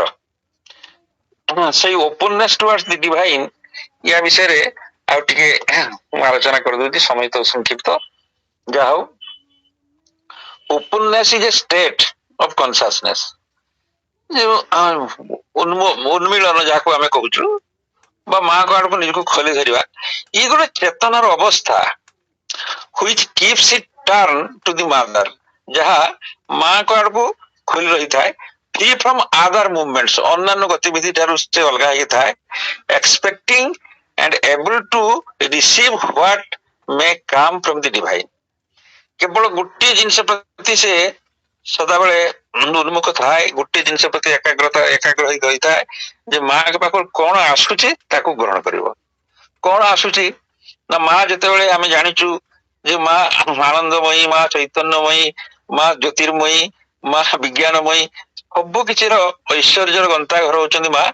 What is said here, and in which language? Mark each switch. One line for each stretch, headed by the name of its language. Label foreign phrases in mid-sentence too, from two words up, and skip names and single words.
Odia: ସେଇ
English: openness towards the divine,
Odia: ୟା ବିଷୟରେ ଆଉ ଟିକେ ମୁଁ ଆଲୋଚନା କରିଦଉଛି, ସମୟ ତ ସଂକ୍ଷିପ୍ତ। ଯାହା ହଉ,
English: openness is a state of consciousness.
Odia: ଉନ୍ମିଳନ ଯାହାକୁ ଆମେ କହୁଛୁ, ବା ମାଙ୍କ ଆଡକୁ ନିଜକୁ ଖୋଲି ଧରିବା, ଇଏ ଗୋଟେ ଚେତନାର ଅବସ୍ଥା
English: which keeps it turn to the mother,
Odia: ଯାହା ମାଙ୍କ ଆଡକୁ ଖୋଲି ରହିଥାଏ,
English: free from other movements,
Odia: ଅନ୍ୟାନ୍ୟ ଗତିବିଧି ଠାରୁ ସେ ଅଲଗା ହେଇଥାଏ,
English: expecting and able to receive what may come from the divine।
Odia: କେବଳ ଗୋଟିଏ ଜିନିଷ ପ୍ରତି ସେ ସଦାବେଳେ ଉନ୍ମୁଖ ଥାଏ, ଗୋଟିଏ ଜିନିଷ ପ୍ରତି ଏକାଗ୍ର ହେଇ ରହିଥାଏ ଯେ ମାଙ୍କ ପାଖରୁ କଣ ଆସୁଛି ତାକୁ ଗ୍ରହଣ କରିବ। କଣ ଆସୁଛି ନା, ମା ଯେତେବେଳେ ଆମେ ଜାଣିଛୁ ଯେ ମା ଆନନ୍ଦମୟୀ, ମା ଚୈତନ୍ୟମୟୀ, ମା ଜ୍ୟୋତିର୍ମୟୀ, ମା ବିଜ୍ଞାନମୟୀ, ସବୁ କିଛିର ଐଶ୍ୱର୍ଯ୍ୟର ଗନ୍ତାଘର ହଉଛନ୍ତି ମା।